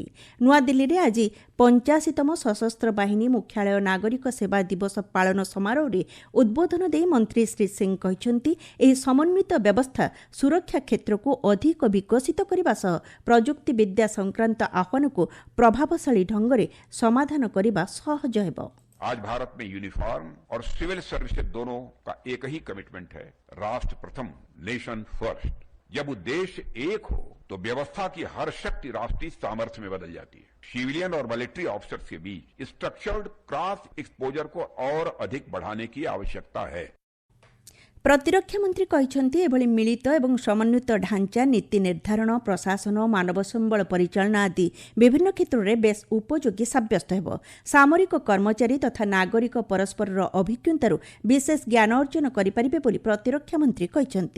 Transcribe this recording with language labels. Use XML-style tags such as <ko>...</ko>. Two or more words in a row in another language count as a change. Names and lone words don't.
<or>ନୂଆଦିଲ୍ଲୀରେ ଆଜି 85ତମ ସଶସ୍ତ୍ର ବାହିନୀ ମୁଖ୍ୟାଳୟ ନାଗରିକ ସେବା ଦିବସ ପାଳନ ସମାରୋହରେ ଉଦ୍ବୋଧନ ଦେଇ ମନ୍ତ୍ରୀ ଶ୍ରୀ ସିଂ କହିଛନ୍ତି, ଏହି ସମନ୍ୱିତ ବ୍ୟବସ୍ଥା ସୁରକ୍ଷା କ୍ଷେତ୍ରକୁ ଅଧିକ ବିକଶିତ କରିବା ସହ ପ୍ରଯୁକ୍ତି ବିଦ୍ୟା ସଂକ୍ରାନ୍ତ ଆହ୍ୱାନକୁ ପ୍ରଭାବଶାଳୀ ଢଙ୍ଗରେ ସମାଧାନ କରିବା</or> <hi>सहज है। आज भारत में यूनिफॉर्म और</hi> <en>civil services</en> <hi>दोनों का एक ही कमिटमेंट है, राष्ट्र प्रथम,</hi> <en>nation first.</en> <hi>जब उद्देश्य एक हो तो व्यवस्था की हर शक्ति राष्ट्रीय सामर्थ्य में बदल जाती है। सिविलियन और</hi> <en>military officers</en> <hi>के बीच</hi> <en>structured cross exposure</en> <hi>को और अधिक बढ़ाने की आवश्यकता है।</hi> <or>ପ୍ରତିରକ୍ଷା ମନ୍ତ୍ରୀ କହିଛନ୍ତି, ଏଭଳି ମିଳିତ ଏବଂ ସମନ୍ୱିତ ଢାଞ୍ଚା ନୀତି ନିର୍ଦ୍ଧାରଣ, ପ୍ରଶାସନ, ମାନବ ସମ୍ବଳ ପରିଚାଳନା ଆଦି ବିଭିନ୍ନ କ୍ଷେତ୍ରରେ ବେଶ୍ ଉପଯୋଗୀ ସାବ୍ୟସ୍ତ ହେବ। ସାମରିକ କର୍ମଚାରୀ ତଥା ନାଗରିକ ପରସ୍ପରର ଅଭିଜ୍ଞତାରୁ ବିଶେଷ ଜ୍ଞାନ ଅର୍ଜନ କରିପାରିବେ ବୋଲି ପ୍ରତିରକ୍ଷା ମନ୍ତ୍ରୀ କହିଛନ୍ତି।</or>